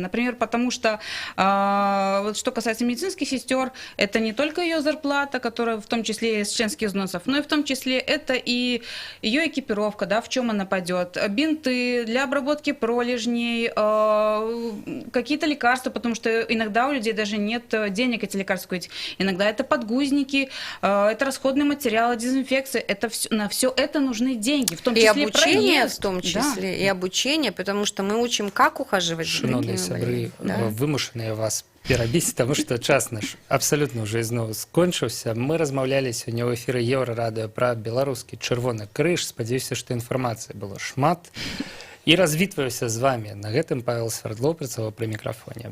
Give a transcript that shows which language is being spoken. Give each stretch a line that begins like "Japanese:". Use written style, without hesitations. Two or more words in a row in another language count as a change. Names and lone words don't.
Russian: Например, потому что, вот что касается медицинских сестер, это не только ее зарплата, которая в том числе из членских взносов, но и в том числе это и ее экипировка, да, в чем она пойдет, бинты для обработки пролежней, какие-то лекарства, потому что иногда у людей даже нет денег эти лекарства купить. Иногда это подгузники, это расходные материалы, дезинфекция, это все, на все это нужны деньги, в том И числе обучение, проезд. в том числе, Да. и обучение, потому что мы учим, как ухаживать за
Belarusian: Шановні
Russian: такими
Belarusian: сябры,
Russian: больными. Да.
Belarusian: вымушаныя вас перабіць, таму што час наш абсалютна ўжо ізноў скончыўся. Мы размаўлялі сёння ў эфіры Еўрарадыё пра беларускі чырвоны крыж. Спадзяюся, што інфармацыі было шмат. І развітваюся з вамі. На гэтым Павел Свердлоў працаваў пры мікрафоне.